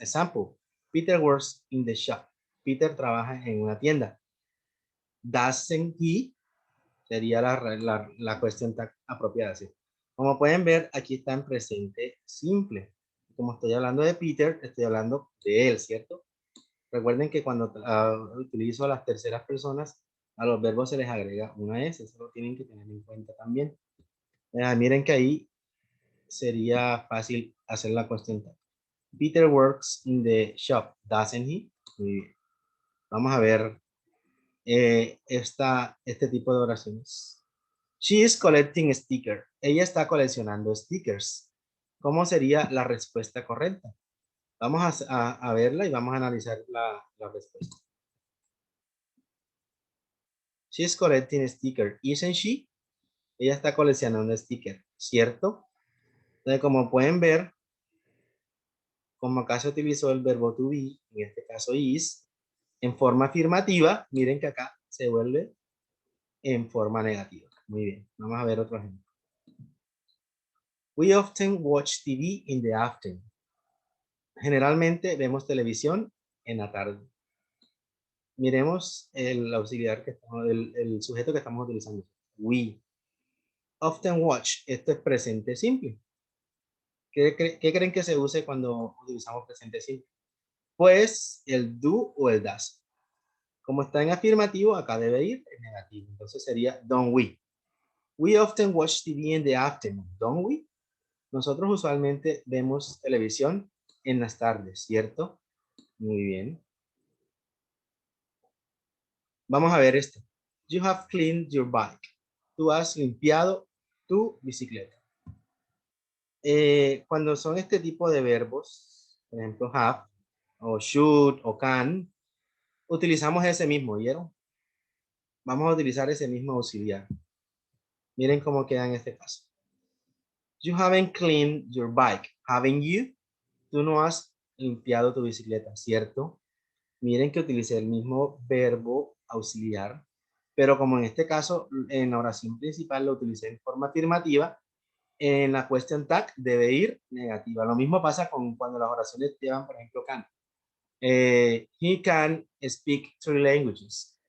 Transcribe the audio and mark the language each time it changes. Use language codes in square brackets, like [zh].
[en] Example, Peter works in the shop. [es] Peter trabaja en una tienda. [en] Doesn't he? [es] Sería la cuestión apropiada. ¿Sí? Como pueden ver, aquí está en presente simple. Como estoy hablando de Peter, estoy hablando de él, ¿cierto? Recuerden que cuando utilizo las terceras personas, a los verbos se les agrega una S. Eso lo tienen que tener en cuenta también. Miren que ahí sería fácil hacer la cuestión. [en] Peter works in the shop, doesn't he? [es] Muy bien. Vamos a ver este tipo de oraciones. [en] She is collecting stickers. [es] Ella está coleccionando stickers. ¿Cómo sería la respuesta correcta? Vamos a verla y vamos a analizar la respuesta. [en] She is collecting stickers, isn't she? [es] Ella está coleccionando stickers, ¿cierto? Entonces, como pueden ver, como acá se utilizó el verbo to be, en este caso is, en forma afirmativa, miren que acá se vuelve en forma negativa. Muy bien, vamos a ver otro ejemplo. [en] We often watch TV in the afternoon. [es] Generalmente vemos televisión en la tarde. Miremos el auxiliar que estamos, el sujeto que estamos utilizando. [en] We often watch. [es] Esto es presente simple. ¿Qué creen que se use cuando utilizamos presente simple? Pues el do o el does. Como está en afirmativo, acá debe ir en negativo. Entonces sería don't we. [en] We often watch TV in the afternoon, don't we? [es] Nosotros usualmente vemos televisión en las tardes, ¿cierto? Muy bien. Vamos a ver esto. [en] You have cleaned your bike. [es] Tú has limpiado tu bicicleta. Cuando son este tipo de verbos, por ejemplo, have, o should, o can, utilizamos ese mismo, ¿vieron? Vamos a utilizar ese mismo auxiliar. Miren cómo queda en este caso. [en] You haven't cleaned your bike, haven't you? [es] Tú no has limpiado tu bicicleta, ¿cierto? Miren que utilicé el mismo verbo auxiliar, pero como en este caso, en la oración principal lo utilicé en forma afirmativa, en la question tag debe ir negativa. Lo mismo pasa con cuando las oraciones llevan, por ejemplo, can. [en] He can speak 3 languages.